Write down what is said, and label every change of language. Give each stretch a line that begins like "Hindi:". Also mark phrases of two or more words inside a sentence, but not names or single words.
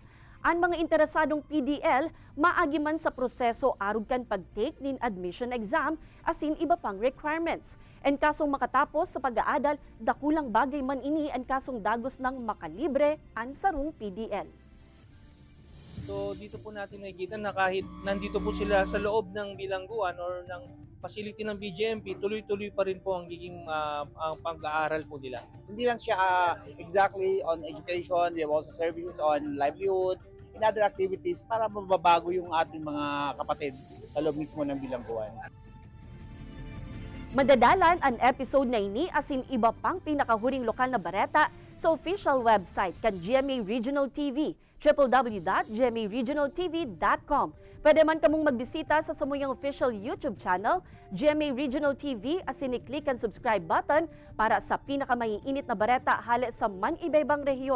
Bikol: Ang mga interesadong PDL maagi man sa proseso arog kan pag-take nin admission exam asin iba pang requirements. En kasong makatapos sa pag-aadal, dakulang bagay man ini ang kasong dagos ng makalibre ang sarong PDL.
Filipino: So dito po natin nakikita na kahit nandito po sila sa loob ng bilangguan or ng facility ng BJMP, tuloy-tuloy pa rin po ang giging ang pag-aaral po nila. Hindi lang siya
English: exactly on education, we have also services on livelihood, in other activities
Filipino: para mababago yung ating mga kapatid sa loob mismo ng bilangguan.
Bikol: Madadalan ang episode na ini asin iba pang pinakahuring lokal na bareta sa
English: official website
Bikol: kan GMA Regional TV, www.gmaregionaltv.com. Pwede man kamong magbisita sa samuyang
English: official YouTube channel,
Bikol: GMA Regional TV, asin i-click ang
English: subscribe button
Bikol: para sa pinakamaiinit na bareta hali sa man-ibaybang rehiyon.